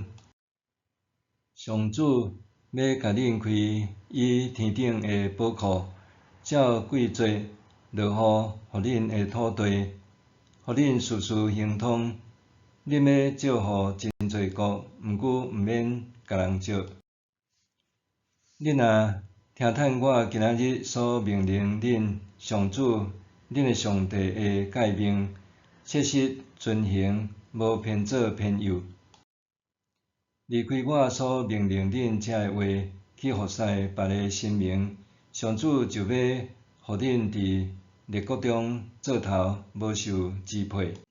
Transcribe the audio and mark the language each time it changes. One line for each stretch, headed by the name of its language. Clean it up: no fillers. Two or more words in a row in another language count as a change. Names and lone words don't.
Min Nan Chinese: 上主要甲恁开伊天顶的宝库，照季节落雨，互恁的土地，互恁事事亨通。恁要祝福真侪国，毋过毋免甲人祝。恁若听叹我今仔日所命令恁上主恁的上帝的诫命，切实遵行，无偏左偏右，离开我所命令恁遮的话，去服侍别个神明，上主就要互恁伫列国中做头，无受支配。